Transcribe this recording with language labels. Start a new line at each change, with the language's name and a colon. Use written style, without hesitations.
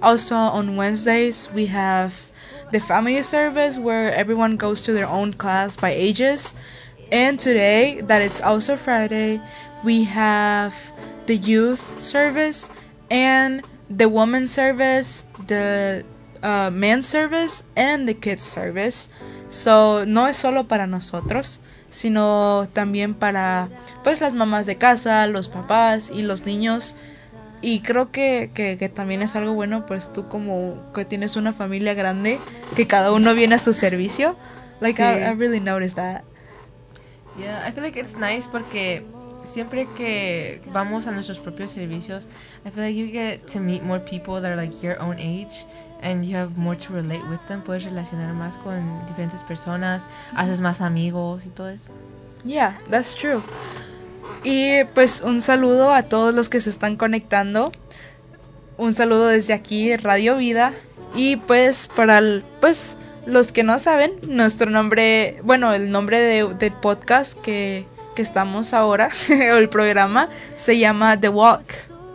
English: Also, on Wednesdays, we have the family service, where everyone goes to their own class by ages. And today, that it's also Friday, we have the youth service and the woman's service, the man's service, and the kids' service.
Spanish: So, no es solo para nosotros, sino también para pues las mamás de casa, los papás y los niños. Y creo que también es algo bueno, pues tú como que tienes una familia grande, que cada uno viene a su servicio.
English: Like, sí. I really noticed that. Yeah, I feel like it's nice
Spanish: porque siempre que vamos a nuestros propios servicios,
English: I feel like you get to meet more people that are like your own age and you have more to relate with them.
Spanish: Puedes relacionar más con diferentes personas, haces más amigos y todo eso.
English: Yeah, that's true.
Spanish: Y pues un saludo a todos los que se están conectando. Un saludo desde aquí, Radio Vida. Y pues para pues los que no saben, nuestro nombre, bueno, el nombre del podcast que estamos ahora, o el programa, se llama The Walk.